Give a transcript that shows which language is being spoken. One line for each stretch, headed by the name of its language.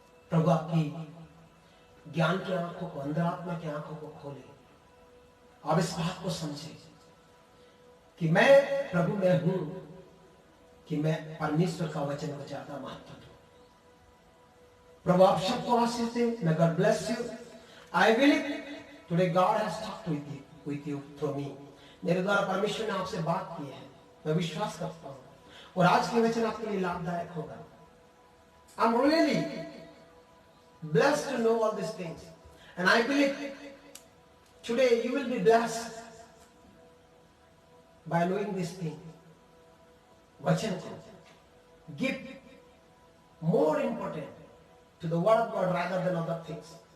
Hindi: प्रभु आपकी ज्ञान की आंखों को, अंदर आत्मा की आंखों को खोले। आप इस बात को समझे कि मैं प्रभु में हूं, कि मैं परमेश्वर का वचन को ज्यादा महत्व दूं। प्रभु आप सबको आशीष दे।
English: May God bless you. I believe today God has talked with you through me.
Hindi: मेरे द्वारा परमेश्वर ने आपसे बात की है, मैं विश्वास करता हूँ, और आज के वचन आपके लिए लाभदायक होगा।
English: I'm really blessed to know all these things, and I believe today you will be blessed by knowing this thing.
Hindi: वचन को
English: give more important to the word of God rather than other things.